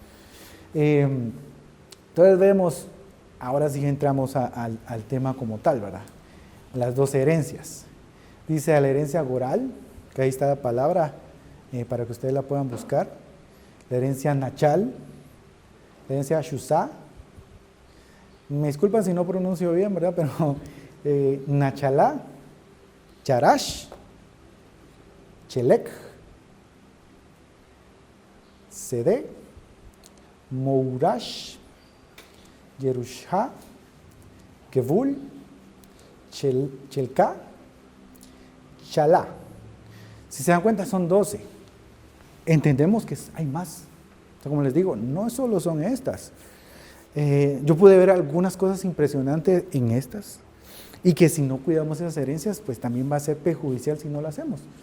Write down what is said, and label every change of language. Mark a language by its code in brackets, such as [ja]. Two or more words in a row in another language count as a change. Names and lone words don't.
[es] Entonces vemos, ahora sí entramos al tema como tal, ¿verdad? Las dos herencias. Dice a la herencia goral, que ahí está la palabra, para que ustedes la puedan buscar. La herencia nachal, la herencia shusá. Me disculpan si no pronuncio bien, ¿verdad? [he] Pero נחלה, חרש, חלק, שדה, מורשה, ירושה, גבול, חלקה, שלה. Si se dan cuenta, son 12. Entendemos que hay más. O sea, como les digo, no solo son estas. Yo pude ver algunas cosas impresionantes en estas, y que si no cuidamos esas herencias, pues también va a ser perjudicial si no lo hacemos.